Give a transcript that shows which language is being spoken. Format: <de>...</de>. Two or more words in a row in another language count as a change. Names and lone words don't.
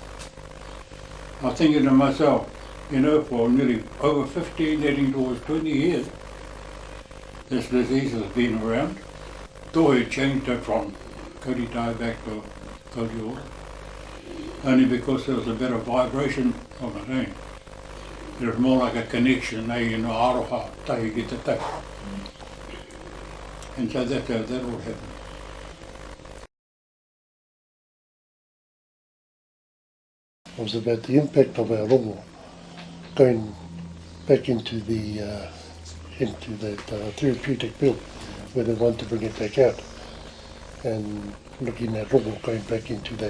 <en>I was thinking to myself, you know, for nearly over 15, heading towards 20 years, this disease has been around. Though he changed it from dieback to Kauri Ora, only because there was a better vibration from it, eh? It was more like a connection, eh, you know,</en> <mi>aroha, tahi ki te tahi.</mi> <en>And so that all happened. It was about the impact of our rongo going back into that therapeutic bill where they want to bring it back out, and looking at rongo going back into that.</en>